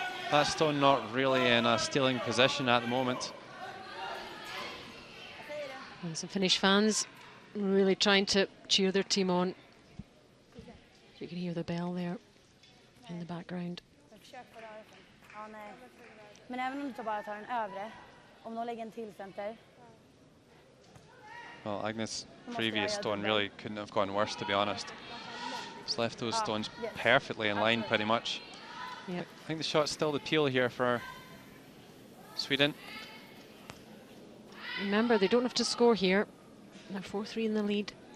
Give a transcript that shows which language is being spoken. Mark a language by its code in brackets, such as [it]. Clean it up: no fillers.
[en] That stone not really in a stealing position at the moment. And some Finnish fans really trying to cheer their team on. You can hear the bell there in the background. [sv] Men även om du bara tar en övre, om de lägger en till center. [en] Well, Agnes' previous stone really couldn't have gone worse, to be honest. Just left those stones perfectly in line, pretty much. Yep. I think the shot's still the peel here for Sweden. Remember, they don't have to score here. They're 4-3 in the lead.